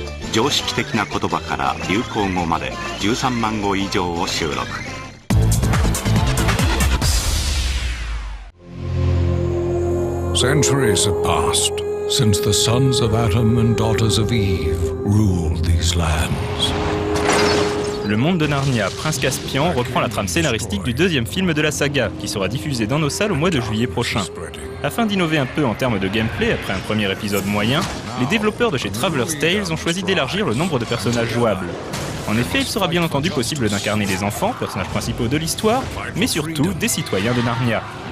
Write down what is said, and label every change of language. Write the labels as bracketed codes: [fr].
[ja] 常識的な言葉から流行語まで13万語以上を収録。 [en] Centuries have passed since the sons of Adam and daughters of Eve ruled these lands. [fr] Le monde de Narnia, Prince Caspian, reprend la trame scénaristique du deuxième film de la saga, qui sera diffusé dans nos salles au mois de juillet prochain. Afin d'innover un peu en termes de gameplay après un premier épisode moyen, les développeurs de chez Traveler's Tales ont choisi d'élargir le nombre de personnages jouables. En effet, il sera bien entendu possible d'incarner des enfants, personnages principaux de l'histoire, mais surtout des citoyens de Narnia.